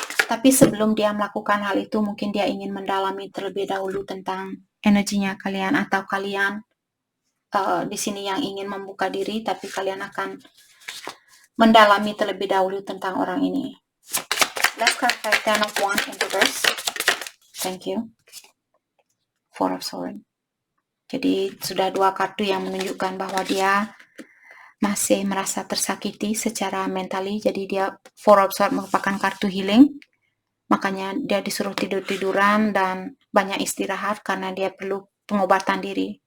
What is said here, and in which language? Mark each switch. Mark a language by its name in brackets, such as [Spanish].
[Indonesian] Tapi sebelum dia melakukan hal itu, mungkin dia ingin mendalami terlebih dahulu tentang energinya kalian, atau kalian di sini yang ingin membuka diri, tapi kalian akan mendalami terlebih dahulu tentang orang ini. [English] Let's clarify Ten of Wands in reverse. Thank you. Four of Swords. [Indonesian] Jadi sudah 2 kartu yang menunjukkan bahwa dia masih merasa tersakiti secara mentally. Jadi dia Four of Swords merupakan kartu healing. Makanya dia disuruh tidur-tiduran dan banyak istirahat karena dia perlu pengobatan diri.